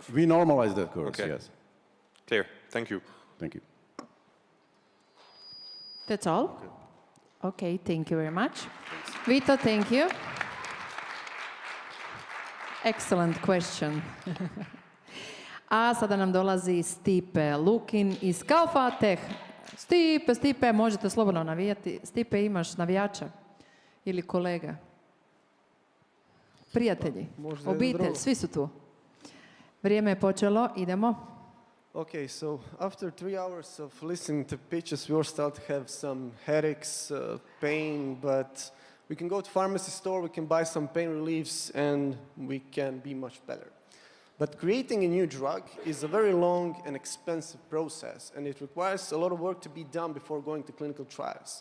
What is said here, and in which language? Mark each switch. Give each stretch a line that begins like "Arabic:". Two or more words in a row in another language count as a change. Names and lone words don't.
English: We normalize that curve, yes. Clear. Thank you. Thank you. That's all? Okay, thank you very much. Vito, thank you. Excellent question.
Croatian: A sada nam dolazi Stipe Lukin iz Kalfa Tech. Stipe, možete slobodno navijati. Stipe, imaš navijača ili kolega? Prijatelji, obitelj, svi su tu. Vrijeme je počelo, idemo.
English: Okay, so after 3 hours of listening to pitches, we all start to have some headaches, pain, but we can go to pharmacy store, we can buy some pain reliefs, and we can be much better. But creating a new drug is a very long and expensive process, and it requires a lot of work to be done before going to clinical trials.